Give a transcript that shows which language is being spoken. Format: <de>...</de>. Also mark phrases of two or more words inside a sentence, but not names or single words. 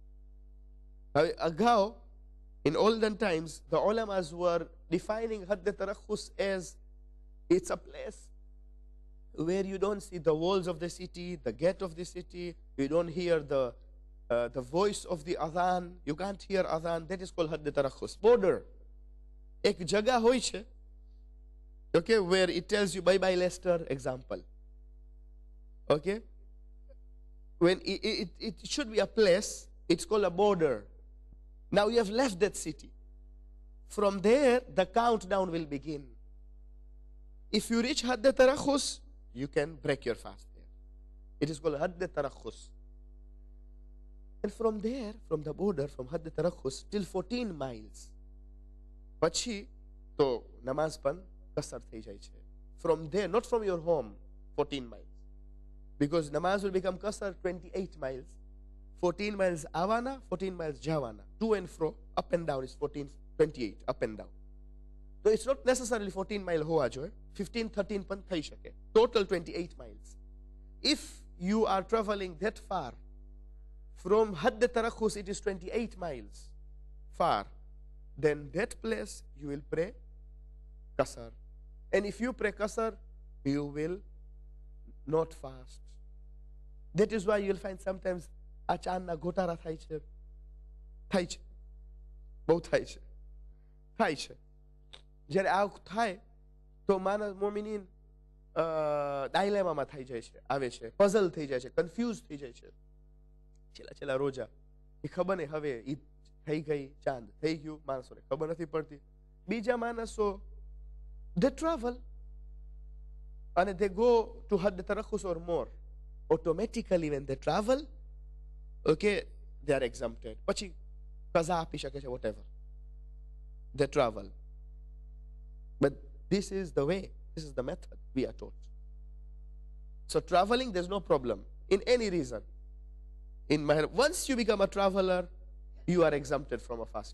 <en>Ago, in olden times, the ulamas were defining Hadd Tarakhus as it's a place where you don't see the walls of the city, the gate of the city, you don't hear the voice of the adhan, you can't hear adhan. That is called Hadd Tarakhus, border.</en> <gu>એક જગ્યા હોય છે,</gu> <en>okay, where it tells you bye-bye Leicester, example. Okay? When it should be a place, it's called a border. Now you have left that city. From there, the countdown will begin. If you reach Hadd Tarakhus, you can break your fast there. It is called Hadd Tarakhus. And from there, from the border, from Hadd Tarakhus, till 14 miles,</en> <gu>પછી તો નમાઝ પણ કસર થઈ જાય છે.</gu> <en>From there, not from your home, 14 miles. Because namaz will become qasar 28 miles. 14 miles awana, 14 miles jawana. To and fro, up and down is 14, 28, up and down. So it's not necessarily 14 mile</en> <ur>ہوا جو ہے.</ur> <en>15, 13</en> <gu>પણ થઈ શકે.</gu> <en>Total 28 miles. If you are traveling that far, from Hadd Tarakhus it is 28 miles far, then that place you will pray qasar. And if you pray qasar, you will not fast. That is why you will find sometimes</en> <gu>અચાનક ગોટાળા થાય છે. થાય છે. Both થાય છે. થાય છે. Jare આવું થાય તો માનવ મોમિનીન ડાયલેમામાં થઈ જાય છે, આવે છે, પઝલ થઈ જાય છે, કન્ફ્યુઝ થઈ જાય છે. છેલ્લા રોજા એ ખબર નહીં હવે ઈદ થઈ ગઈ, ચાંદ થઈ ગયું, માણસોને ખબર નથી પડતી. બીજા માણસો</gu> <en>they travel and they go to Hadd Tarakhus or more. Automatically when they travel, okay, they are exempted.</en> <gu>પછી qaza આપી શકે છે,</gu> <en>whatever. They travel. But this is the way, this is the method we are taught. So traveling, there's no problem in any reason. Once you become a traveler, you are exempted from a fast.</en>